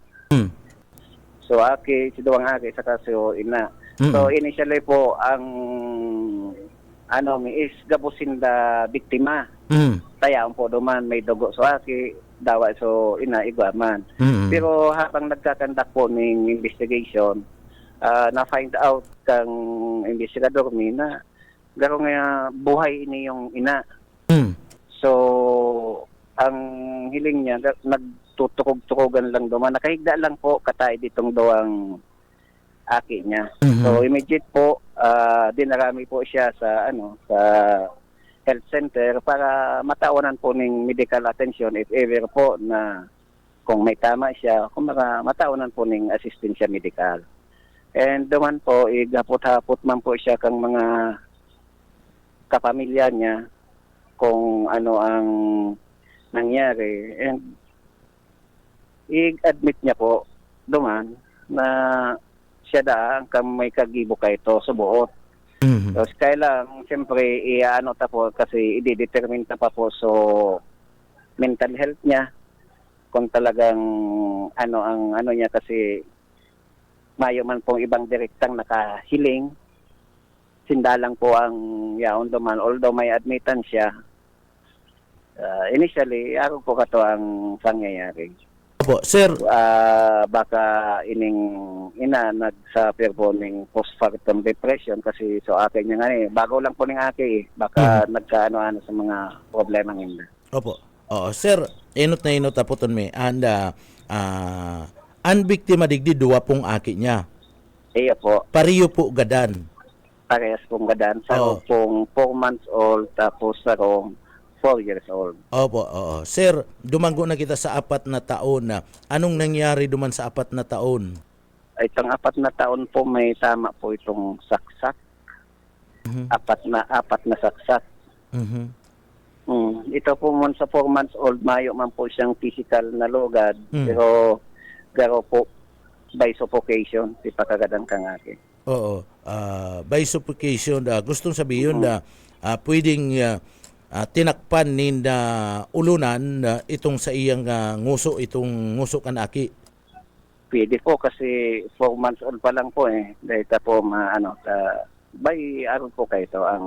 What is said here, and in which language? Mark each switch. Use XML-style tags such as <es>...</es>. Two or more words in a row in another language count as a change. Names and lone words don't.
<bik>So, si duwang aki, saka so ina. So, initially po, ang is gabusin da biktima. Tayaon po duman, may dugo so aki, dawa so ina igwaman.</bik> <tl>Pero habang nagkakandak po ng investigation,</tl> <bik>na-find out kang investigador mi na garo nga buhay ini yung ina. So, ang hiling niya, nagtutukog-tukogan lang duman. Nakahigda lang po katay ditong doang aki niya. So, immediate po, dinarami po siya sa sa</bik> <en>health center</en> <bik>para mataunan po ng</bik> <en>medical attention if ever</en> <bik>po na kung may tama siya, kung mataunan po ng asistensya medical. And duman po, igapot-hapot man po siya kang mga kapamilya niya kung ano ang nangyari. And i-admit niya po duman na siya da ang may kagibo kay ito sa buot. So, kaya lang, siyempre, po kasi i-determine pa po so</bik> <en>mental health</en> <bik>niya kung talagang ang niya kasi mayo man pong ibang direktang nakahiling sindalang po ang yaon duman.</bik> <en>Although may admittance siya, initially,</en> <bik>ako po kato ang pangyayari.</bik> <tl>Opo, sir.</tl> <bik>Baka ining ina nagsuffer po ng</bik> <en>postpartum depression</en> <bik>kasi so akin niya nga bago lang po ng aki baka nagkaano-ano sa mga problema nila. Opo. Oo, sir, inot na inot apoton me. And ang biktima digdi duwa pong aki niya. Iya po, Pariyo po gadan. parehas pong gadan. Sa pong 4 months old tapos sa 4 years old. Opo, oo. Sir, dumanggo na kita sa 4 na taon na. Anong nangyari duman sa 4 na taon?</bik> <tl>Itong 4 na taon po may tama po itong saksak. Apat na saksak. Mhm.</tl> <bik>Ito po man sa 4 months old, mayo man po siyang physical na lugad. Pero garo po</bik> <en>by suffocation,</en> <bik>si pagkagadan kangaki. Oo.</bik> <en>By suffocation,</en> <tl>gustong sabihin na pwedeng tinakpan ni na ulunan itong sa iyang nguso, itong nguso kanaki. Pwede po kasi 4 months old pa lang po Dahil po by aron po kayo ito ang</tl>